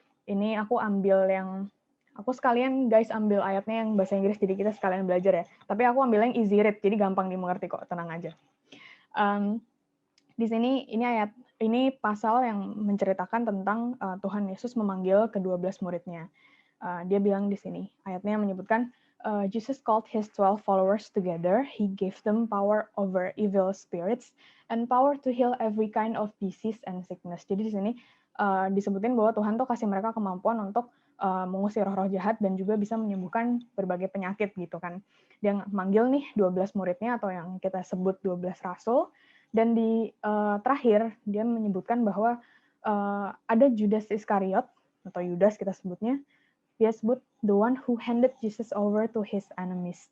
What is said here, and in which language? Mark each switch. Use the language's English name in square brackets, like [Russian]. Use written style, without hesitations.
[Indonesian] Ini aku ambil aku sekalian guys ambil ayatnya yang bahasa Inggris jadi kita sekalian belajar ya. Tapi aku ambil yang easy read jadi gampang dimengerti kok, tenang aja. Di sini ini pasal yang menceritakan tentang Tuhan Yesus memanggil ke-12 muridnya. Dia bilang di sini, ayatnya menyebutkan, [English] Jesus called his 12 followers together. He gave them power over evil spirits and power to heal every kind of disease and sickness. [Indonesian] Jadi di sini disebutin bahwa Tuhan tuh kasih mereka kemampuan untuk mengusir roh-roh jahat dan juga bisa menyembuhkan berbagai penyakit gitu kan. Dia manggil nih 12 muridnya atau yang kita sebut 12 rasul, dan di terakhir dia menyebutkan bahwa ada Judas Iskariot atau Yudas kita sebutnya, dia sebut [English] the one who handed Jesus over to his enemies.